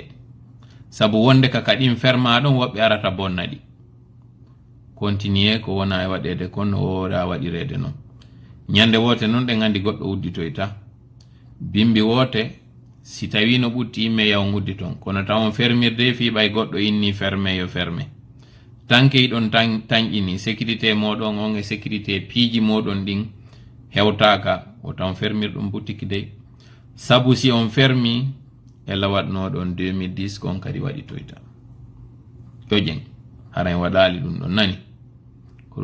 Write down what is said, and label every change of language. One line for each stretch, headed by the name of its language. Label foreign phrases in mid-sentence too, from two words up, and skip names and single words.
Fula: sabu wonde ka kaɗin ferma ɗon woɓɓe arata bonnaɗi continue ko wona e waɗede kon no wowoɗa waɗirede noon ñande wote noon ɗen andi goɗɗo udditoyta bimbi wote si tawi no ɓutti imme yawon uddi ton kono taw on fermirde fi ɓay goɗɗo inni ferme yo ferme tanke yiɗon tañƴini sécurité moɗon on e sécurité piiji moɗon ɗin hewtaka o taw fermir ɗum boutique dey sabu si on fermi ella waɗnoɗon 2010 kon kadi waɗi toyta ƴoƴen haray waɗali ɗum ɗon nani ko